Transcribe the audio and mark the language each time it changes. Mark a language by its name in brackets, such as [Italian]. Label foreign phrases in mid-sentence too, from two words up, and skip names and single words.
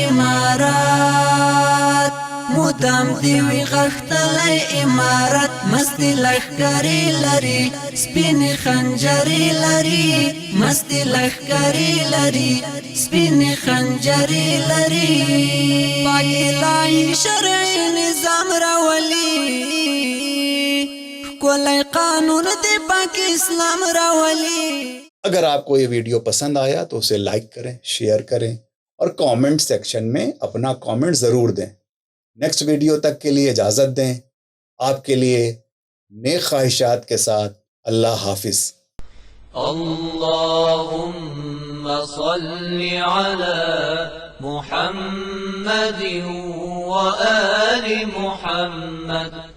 [Pashto] امارات، مدام دې وي غښتلی امارات، مستې لښکرې لري سپینې خنجرې لري، مستې لښکرې لري سپینې خنجرې لري، پاک الهي شرعي نظام راولي، ښکلی قانون دې پاک اسلام راولي۔ [Urdu] اگر آپ کو یہ ویڈیو پسند آیا تو اسے لائک کریں، شیئر کریں اور [English] comment section [Urdu] میں اپنا کامنٹ ضرور دیں۔ [English] next video [Urdu] تک کے لیے اجازت دیں۔ آپ کے لیے نیک خواہشات کے ساتھ اللہ حافظ۔ [Arabic] اللهم صل على محمد وآل محمد